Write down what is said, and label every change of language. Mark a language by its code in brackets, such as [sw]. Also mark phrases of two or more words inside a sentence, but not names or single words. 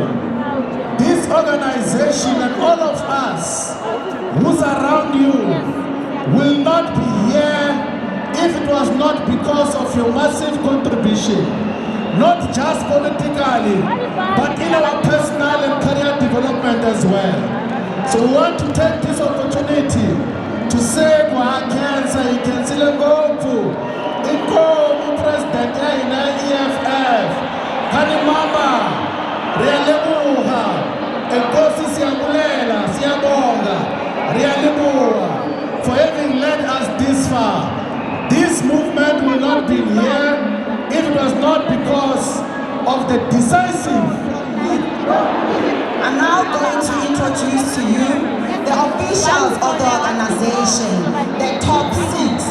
[en] This organization and all of us who's around you will not be here if it was not because of your massive contribution, not just politically, but in our personal and career development as well. So we want to take this opportunity to say [ts] cancer ikenzile ngopfu inkomo president ya hina EFF khani mama [en] riyalebuha [xh] enkosi siyabulela [en] siyabonga riyalebuha for having led us this far. This movement will not be here if it was not because of the decisive. I'm now going to introduce to you the officials of the organization, the top 6.